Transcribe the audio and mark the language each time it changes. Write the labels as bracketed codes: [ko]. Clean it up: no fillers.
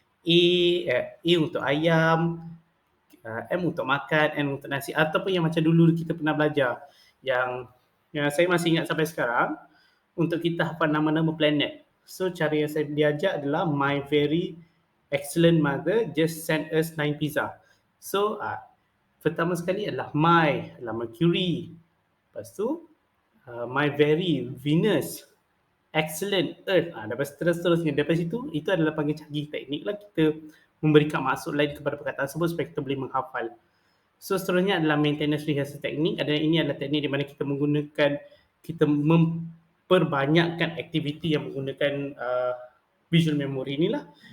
[ms] A untuk ayam, M untuk makan, N untuk nasi ataupun yang macam dulu kita pernah belajar yang saya masih ingat sampai sekarang untuk kita hafal nama-nama planet. So cara yang saya diajar adalah [en] my very excellent mother just sent us 9 pizza. [ms] So pertama sekali adalah my adalah Mercury. Lepas tu [en] my very [ms] Venus, excellent Earth. Lepas terus-terusnya daripada situ itu adalah panggil canggih teknik lah, kita memberikan maksud lain kepada perkataan tersebut supaya kita boleh menghafal. So seterusnya adalah maintenance rehearsal teknik. Ini adalah teknik di mana kita memperbanyakkan aktiviti yang menggunakan visual memory ni lah.